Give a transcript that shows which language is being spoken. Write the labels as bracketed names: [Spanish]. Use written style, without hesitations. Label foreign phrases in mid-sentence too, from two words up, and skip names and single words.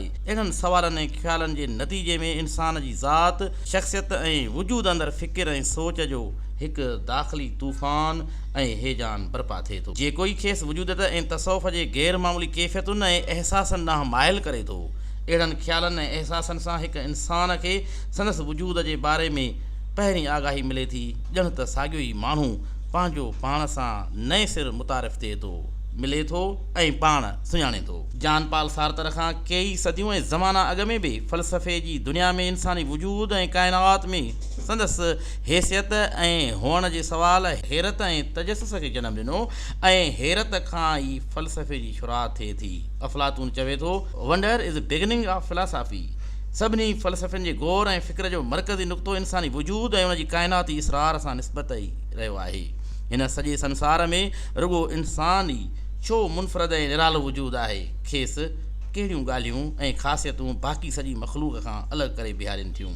[Sindhi] इन्हनि सवालनि ऐं ख़्यालनि जे नतीजे में इंसान जी ज़ात शख़्सियत ऐं वजूद अंदरि फ़िकिर ऐं सोच जो हिकु दाख़िली तूफ़ान ऐं हेजान बर्पा थिए थो जेको ई खेसि वजूदत ऐं तसौफ़ जे ग़ैर मामूली कैफ़ियतुनि ऐं अहसासनि ॾांहुं माइल करे थो। अहिड़नि ख़्यालनि ऐं अहसासनि सां हिकु इंसान खे संदसि वजूद जे बारे में पहिरीं आगाही मिले थी ॼण त साॻियो ई माण्हू पंहिंजो पाण सां नए सिर मुतारिफ़ थिए थो, मिले थो ऐं पाण सुञाणे थो। जॉन पॉल सार्तर खां कई सदियूं ऐं ज़माना अॻ में बि फ़लसफ़े जी दुनिया में इंसानी वजूद ऐं काइनात में संदसि हैसियत ऐं हुअण जे सवाल हैरत ऐं तजसुस खे जनमु ॾिनो ऐं हैरत खां ई फ़लसफ़े जी शुरूआति थिए थी। अफ़लातून चवे थो [English] wonder is beginning of philosophy. [Sindhi] सभिनी फ़लसफ़नि जे ग़ौर ऐं फ़िक्र जो मर्कज़ी नुक़्तो इंसानी वजूद ऐं उनजी काइनाती इसरार सां निस्बत ई रहियो आहे। हिन सॼे संसार में रुगो इंसान ई छो मुनफ़रद ऐं निरालो वजूद आहे, खेसि कहिड़ियूं ॻाल्हियूं ऐं ख़ासियतूं बाक़ी सॼी मख़लूक़ खां अलॻि करे बीहारनि थियूं।